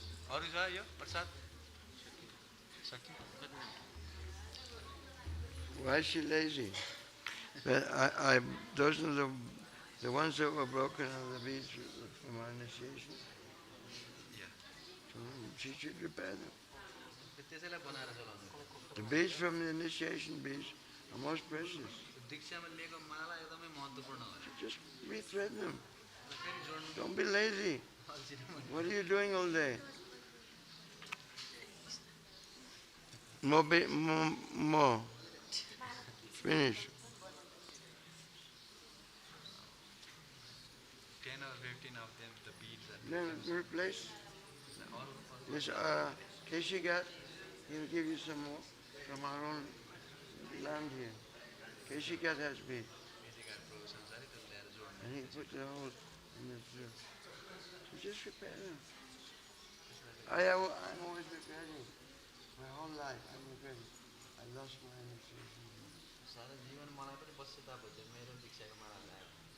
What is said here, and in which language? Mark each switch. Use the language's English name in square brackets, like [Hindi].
[Nepali] Aru छ यो प्रसाद सकियो [English] Why is she lazy? But those are the ones that were broken on the beach from our initiation. Yeah. So she should repair them. [Nepali] त्यसैलाई बनाएर चलाउनु [English] The beads from the initiation beads are most precious. [Nepali] दीक्षामा लिएको माला एकदमै महत्त्वपूर्ण हो [English] So just rethread them. [Nepali] फेरि जोड्नु [English] Don't be lazy. What are you doing all day? More. Finish. 10 or 15 of them, the beads are Then replace. This Keshigat, he'll give you some more from our own land here. Keshigat has beads. And he put the whole in the soup. So just prepare them. I'm always preparing. My whole life I'm preparing. I lost my initiation. [Nepali] सारा जीवन मलाई पनि पश्चाताप हुन्छ मेरो दीक्षाको माला लगाएर